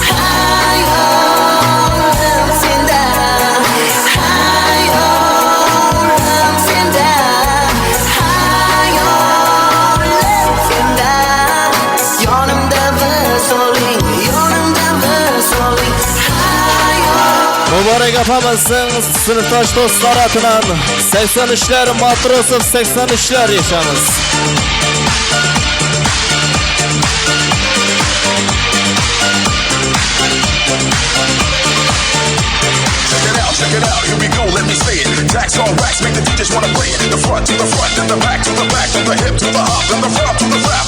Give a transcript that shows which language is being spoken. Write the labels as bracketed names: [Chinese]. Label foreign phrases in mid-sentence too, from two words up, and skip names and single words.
[Uzbek] Hayolim senda, hayolim senda, hayolim senda. Yonimda bir soling, yonimda bir soling. Muborak opamizning sinfdosh do'stlari bilan 83'ler Matrosov 83'ler yaşamız. [English] Check it out, here we go, let me say it. Tax on racks, make the DJs wanna play it. The front to the front, and the back to the back, from the hip to the hop, and the front to the rap.